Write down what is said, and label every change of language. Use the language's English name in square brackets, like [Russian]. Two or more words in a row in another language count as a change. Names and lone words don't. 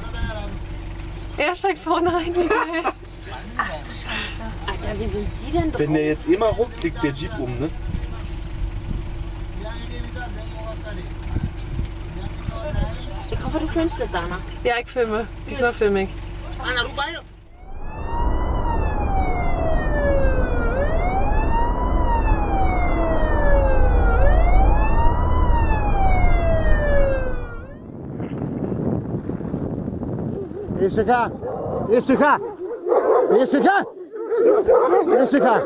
[German] Er steigt vorne rein. Ach du Scheiße. Alter, wie sind die denn drauf? Wenn der jetzt immer hoch klickt, der Jeep um, ne? Ich hoffe, du filmst das, Dana. Ja, ich filme. Diesmal filme ich. Esse cá! Esse cá! Esse cá! Esse cá!